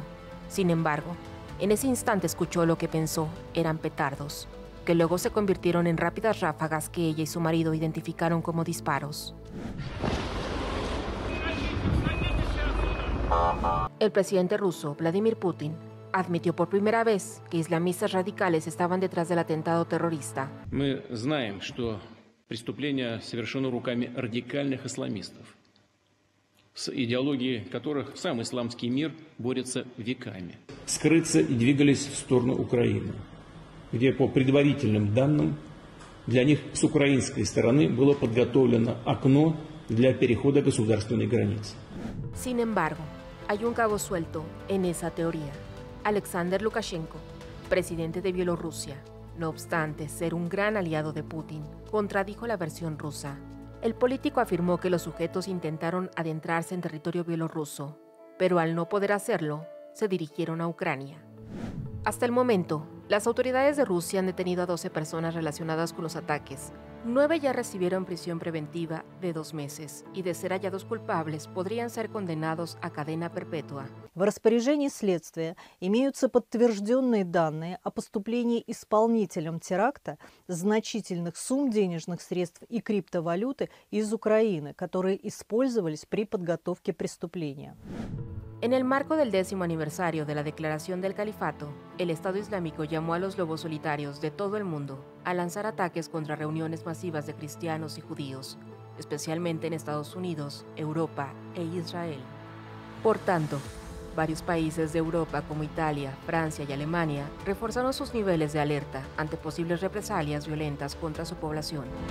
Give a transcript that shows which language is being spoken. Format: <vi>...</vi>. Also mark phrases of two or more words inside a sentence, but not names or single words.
<es>Sin embargo, en ese instante escuchó lo que pensó eran petardos, que luego se convirtieron en rápidas ráfagas que ella y su marido identificaron como disparos. El presidente ruso, Vladimir Putin, admitió por primera vez que islamistas radicales estaban detrás del atentado terrorista.</es> <ru>Мы знаем, что преступление совершено руками радикальных исламистов, с идеологией которых сам исламский мир борется веками. Скрыться и двигались в сторону Украины, где, по предварительным данным, для них с украинской стороны было подготовлено окно для перехода государственной границы.</ru> <es>Sin embargo, hay un cabo suelto en esa teoría. Alexander Lukashenko, presidente de Bielorrusia, no obstante ser un gran aliado de Putin, contradijo la versión rusa. El político afirmó que los sujetos intentaron adentrarse en territorio bielorruso, pero al no poder hacerlo, se dirigieron a Ucrania. Hasta el momento, las autoridades de Rusia han detenido a 12 personas relacionadas con los ataques. 9 ya recibieron prisión preventiva de 2 meses y, de ser hallados culpables, podrían ser condenados a cadena perpetua.</es> <ru>В распоряжении следствия имеются подтвержденные данные о поступлении исполнителям теракта значительных сумм денежных средств и криптовалюты из Украины, которые использовались при подготовке преступления.</ru> <es>En el marco del 10º aniversario de la declaración del califato, el Estado Islámico llamó a los lobos solitarios de todo el mundo a lanzar ataques contra reuniones masivas de cristianos y judíos, especialmente en Estados Unidos, Europa e Israel. Por tanto, varios países de Europa como Italia, Francia y Alemania reforzaron sus niveles de alerta ante posibles represalias violentas contra su población.</es>